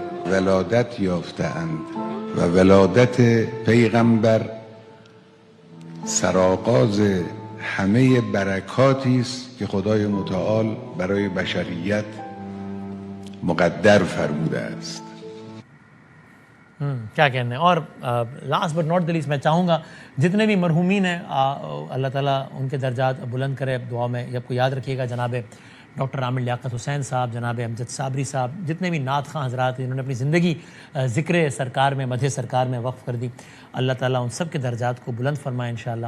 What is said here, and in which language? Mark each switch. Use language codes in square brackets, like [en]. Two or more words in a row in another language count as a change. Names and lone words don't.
[fa] ولادت یافته‌اند و ولادت پیغمبر سرآغاز همه برکاتی است که خدای متعال برای بشریت مقدر فرموده است. [ur] کیا کہنا ہے. اور [en] last but not least [ur] میں چاہوں گا جتنے بھی مرحومین ہیں اللہ تعالیٰ ان کے درجات بلند کرے. دعا میں جب کو یاد رکھیے گا جناب ڈاکٹر عامر لیاقت حسین صاحب، جناب امجد صابری صاحب، جتنے بھی نعت خواں حضرات جنہوں نے اپنی زندگی ذکر سرکار میں، مدھیہ سرکار میں وقف کر دی، اللہ تعالیٰ ان سب کے درجات کو بلند فرمائے ان شاء اللہ.